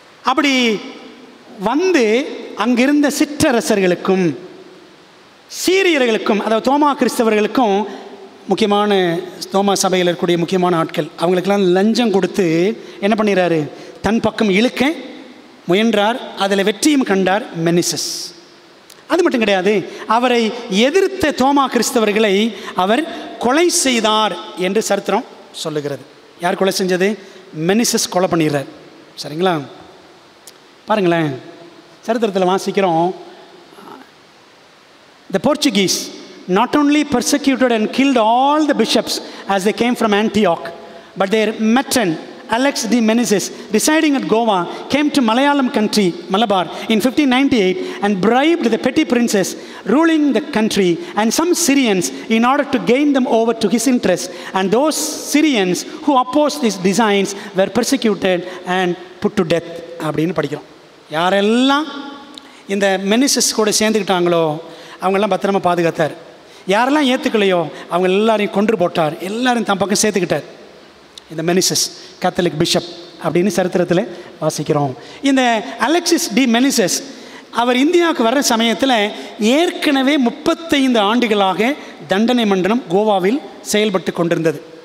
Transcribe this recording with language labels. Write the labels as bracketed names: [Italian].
[Tamil] அப்படி வந்து அங்கிருந்த சிற்றரசர்களுக்கும் சீரியர்களுக்கும், அதாவது தோமா கிறிஸ்தவர்களுக்கும், முக்கியமான தோமா சபையில் இருக்கக்கூடிய முக்கியமான ஆட்கள், அவங்களுக்கெல்லாம் லஞ்சம் கொடுத்து என்ன பண்ணிடுறாரு? தன் பக்கம் இழுக்க முயன்றார். அதில் வெற்றியும் கண்டார் மெனிசஸ். அது மட்டும் கிடையாது, அவரை எதிர்த்த தோமா கிறிஸ்தவர்களை அவர் கொலை செய்தார் என்று சரித்திரம் சொல்லுகிறது. யார் கொலை செஞ்சது? மெனிசஸ் கொலை பண்ணிடுறார். சரிங்களா? பாருங்களேன், சரித்திரத்தில் வாசிக்கிறோம், [English] the Portuguese not only persecuted and killed all the bishops as they came from Antioch, but their matron Alex de Menezes, residing at Goa, came to Malayalam country, Malabar, in 1598 and bribed the petty princes ruling the country and some Syrians in order to gain them over to his interest. And those Syrians who opposed his designs were persecuted and put to death. [Tamil] அப்படின்னு படிக்கிறோம். யாரெல்லாம் இந்த மெனிசஸ் கூட சேர்ந்துக்கிட்டாங்களோ அவங்கெல்லாம் பத்திரமா பாதுகாத்தார். யாரெல்லாம் ஏற்றுக்கலையோ அவங்க எல்லாரையும் கொன்று போட்டார். எல்லாரும் தன் பக்கம் சேர்த்துக்கிட்டார். இந்த மெனிசஸ் கேத்தலிக் பிஷப் அப்படின்னு சரித்திரத்தில் வாசிக்கிறோம். இந்த அலெக்சிஸ் டி மெனிசஸ் அவர் இந்தியாவுக்கு வர்ற சமயத்தில் ஏற்கனவே 35 ஆண்டுகளாக தண்டனை மண்டலம் கோவாவில் செயல்பட்டு கொண்டிருந்தது.